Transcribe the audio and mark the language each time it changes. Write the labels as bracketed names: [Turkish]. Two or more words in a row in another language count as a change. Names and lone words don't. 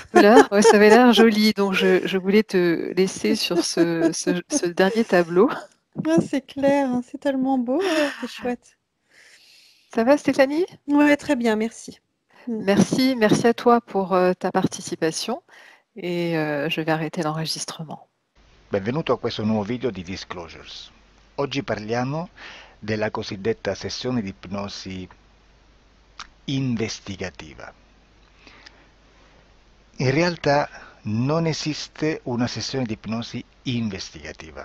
[French] Couleur, ouais, ça avait l'air joli, donc je voulais te laisser sur ce dernier tableau. Ah, c'est clair, hein, c'est tellement beau, c'est chouette. Ça va Stéphanie? Ouais, très bien, merci. Merci à toi pour ta participation et je vais arrêter l'enregistrement. [Italian] Benvenuto a questo nuovo video di Disclosures. Oggi parliamo della cosiddetta sessione di ipnosi investigativa. In realtà non esiste una sessione di ipnosi investigativa.